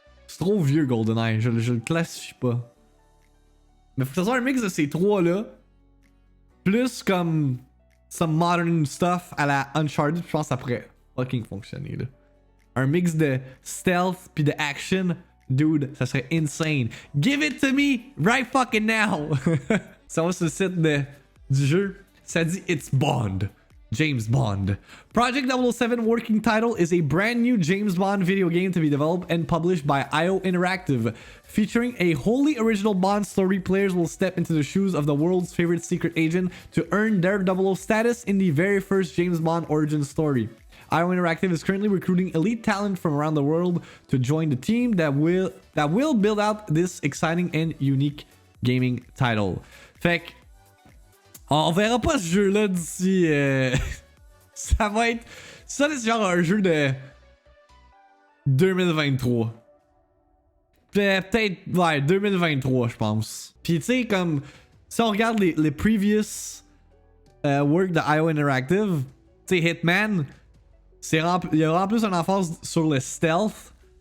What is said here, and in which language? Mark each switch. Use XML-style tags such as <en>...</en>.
<fr>C'est trop vieux GoldenEye, je le classifie pas. Mais faut que ça soit un mix de ces trois-là. Plus comme</fr> <en>some modern stuff</en> <fr>à la Uncharted, je pense que ça pourrait fucking fonctionner là. Un mix de stealth pis de action, dude, ça serait insane.</fr> <en>Give it to me right fucking now.</en> <fr>Ça va sur le site du jeu, ça dit</fr> <en>It's Bond. James Bond. Project 007 working title is a brand new James Bond video game to be developed and published by IO Interactive. Featuring a wholly original Bond story, players will step into the shoes of the world's favorite secret agent to earn their 00 status in the very first James Bond origin story. IO Interactive is currently recruiting elite talent from around the world to join the team that will build out this exciting and unique gaming title.</en> <fr>Fait que on verra pas ce jeu-là d'ici. Ça va être. Ça, c'est genre un jeu de 2023. Peut-être, ouais, 2023, je pense. Puis, tu sais, comme. Si on regarde les</fr> <en>previous work</en> <fr>de IO Interactive, tu sais, Hitman, il y a vraiment plus une emphase sur le stealth.</fr>